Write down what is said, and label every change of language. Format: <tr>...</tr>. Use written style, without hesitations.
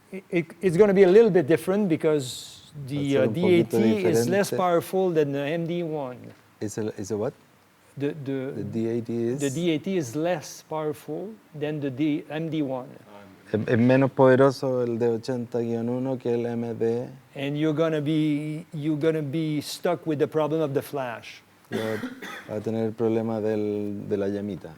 <en>It's going to be a little bit different because the DAT is less powerful than the MD1. Is a what? The DAT is? The DAT is less powerful than the MD1.</en> <es>Es menos poderoso el D80-1 que el MD.</es> <en>And you're gonna be stuck with the problem of the flash.</en> <es>Va a tener el problema de la llamita.</es>